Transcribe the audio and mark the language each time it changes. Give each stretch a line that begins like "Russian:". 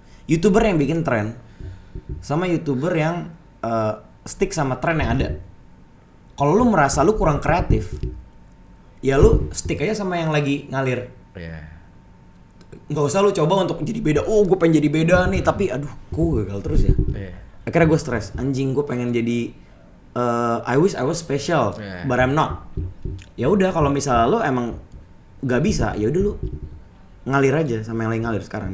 Indonesian: YouTuber yang bikin tren, sama YouTuber yang stick sama tren yang ada. Kalau lu merasa lu kurang kreatif, ya lu stick aja sama yang lagi ngalir. nggak usah lu coba untuk jadi beda. Oh, gue pengen jadi beda nih, tapi aduh, gue gagal terus ya. Akhirnya gue stres. Anjing, gue pengen jadi
English: I wish I was special, but I'm not.
Indonesian: Ya udah, kalau misalnya lo emang nggak bisa, ya udah lu ngalir aja sama yang lain ngalir sekarang.